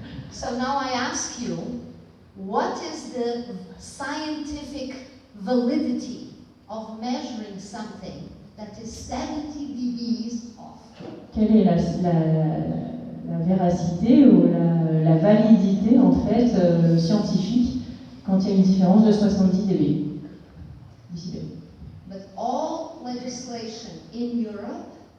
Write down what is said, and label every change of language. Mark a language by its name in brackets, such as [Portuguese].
[English] So now I ask you, what is the scientific validity of measuring something that is 70 dBs off? [French] Quelle est la véracité ou la validité en fait scientifique quand il y a une différence de 70 dB? Décibels. [English] But all legislation in Europe,